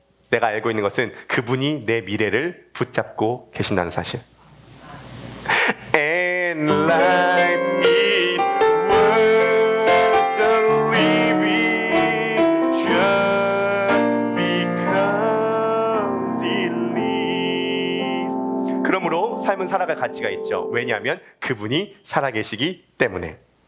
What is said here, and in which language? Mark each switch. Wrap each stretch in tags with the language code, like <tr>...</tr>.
<ko>내가 알고 있는 것은 그분이 내 미래를 붙잡고 계신다는 사실.</ko> <en>And life is worth the living just because he lives.</en> <ko>그러므로 삶은 살아갈 가치가 있죠. 왜냐하면 그분이 살아계시기 때문에.</ko>